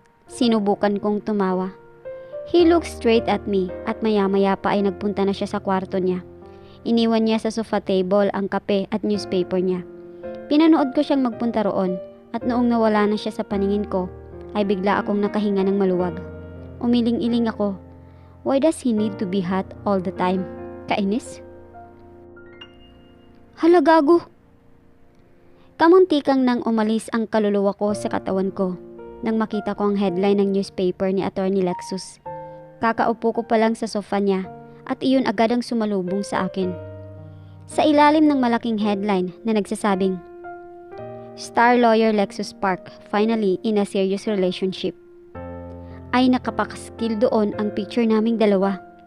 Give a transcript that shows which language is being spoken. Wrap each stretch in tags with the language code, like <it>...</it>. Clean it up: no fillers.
<tl>Sinubukan kong tumawa.</tl> <en>He looked straight at me</en> <tl>at maya-maya pa ay nagpunta na siya sa kwarto niya. Iniwan niya sa sofa table ang kape at newspaper niya. Pinanood ko siyang magpunta roon at noong nawala na siya sa paningin ko, ay bigla akong nakahinga ng maluwag. Umiling-iling ako.</tl> <en>Why does he need to be hot all the time?</en> <tl>Kainis? Hala gago! Kamuntikang nang umalis ang kaluluwa ko sa katawan ko nang makita ko ang headline ng newspaper ni Attorney Lexus. Kakaupo ko pa lang sa sofa niya at iyon agad ang sumalubong sa akin. Sa ilalim ng malaking headline na nagsasabing,</tl> <en>Star lawyer Lexus Park finally in a serious relationship,</en> <tl>ay nakapakaskil doon ang picture naming dalawa.</tl>